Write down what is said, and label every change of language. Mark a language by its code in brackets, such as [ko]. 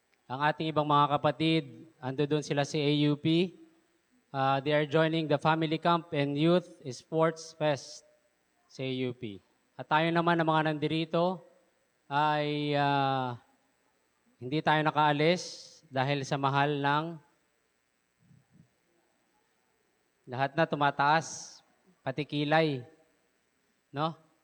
[tl] Ang ating ibang mga kapatid, ando doon sila si AUP. [en] They are joining the Family Camp and Youth Sports Fest [tl] sa AUP. At tayo naman na mga nandirito ay hindi tayo nakaalis dahil sa mahal ng lahat na tumataas, pati kilay. No?